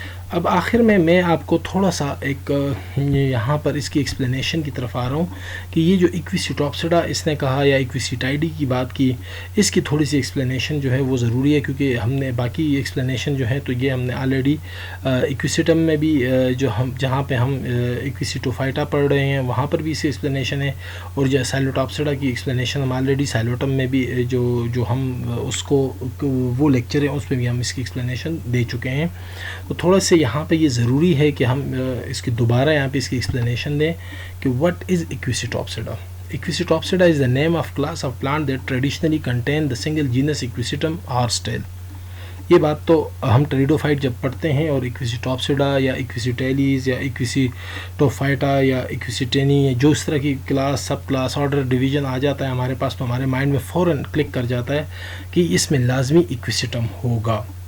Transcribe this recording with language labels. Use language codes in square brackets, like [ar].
[ur] اب آخر میں آپ کو تھوڑا سا ایک یہاں پر اس کی ایکسپلینیشن کی طرف آ رہا ہوں کہ یہ جو ایکویسیٹاپسیڈا اس نے کہا یا ایکویسیٹائیڈی کی بات کی، اس کی تھوڑی سی ایکسپلینیشن جو ہے وہ ضروری ہے، کیونکہ ہم نے باقی ایکسپلینیشن جو ہے تو یہ ہم نے آلریڈی ایکویسیٹم میں بھی جو ہم جہاں پہ ہم ایکویسیٹوفائٹا پڑھ رہے ہیں وہاں پر بھی اس کی ایکسپلینیشن ہے، اور جو سائلوٹاپسیڈا کی ایکسپلینیشن ہم آلریڈی سائلوٹم میں بھی جو ہم اس کو وہ لیکچر ہیں اس پہ بھی ہم اس کی ایکسپلینیشن دے چکے ہیں. تو تھوڑا سے یہاں پہ یہ ضروری ہے کہ ہم اس کی دوبارہ یہاں پہ اس کی ایکسپلینیشن دیں کہ [en] what is Equisitopsida. Equisitopsida is the name of class of plant that traditionally contain the single genus Equisetum horsetail. [ur] یہ بات تو ہم ٹریڈوفائٹ جب پڑھتے ہیں اور ایکویسیٹاپسیڈا یا ایکویسیٹیلیز یا ایکویسیٹوفائٹا یا ایکویسیٹینی جو اس طرح کی class sub class order division آ جاتا ہے ہمارے پاس تو ہمارے مائنڈ میں فوراً کلک کر جاتا ہے کہ اس میں لازمی ایکویسیٹم ہوگا.